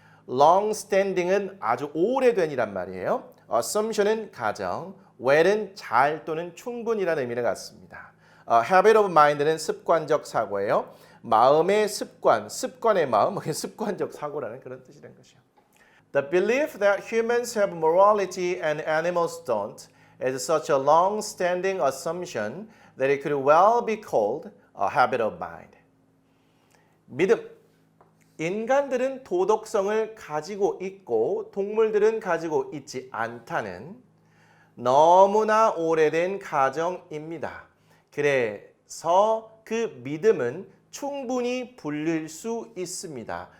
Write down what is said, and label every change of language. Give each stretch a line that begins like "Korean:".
Korean: long-standing은 아주 오래된이란 말이에요. assumption은 가정, well은 잘 또는 충분이라는 의미를 갖습니다. habit of mind는 습관적 사고예요. 마음의 습관, 습관의 마음, 습관적 사고라는 그런 뜻이라는 것이요.
English: The belief that humans have morality and animals don't is such a long-standing assumption that it could well be called a habit of mind.
Korean: 믿음. 인간들은 도덕성을 가지고 있고 동물들은 가지고 있지 않다는 너무나 오래된 가정입니다. 그래서 그 믿음은 충분히 불릴 수 있습니다.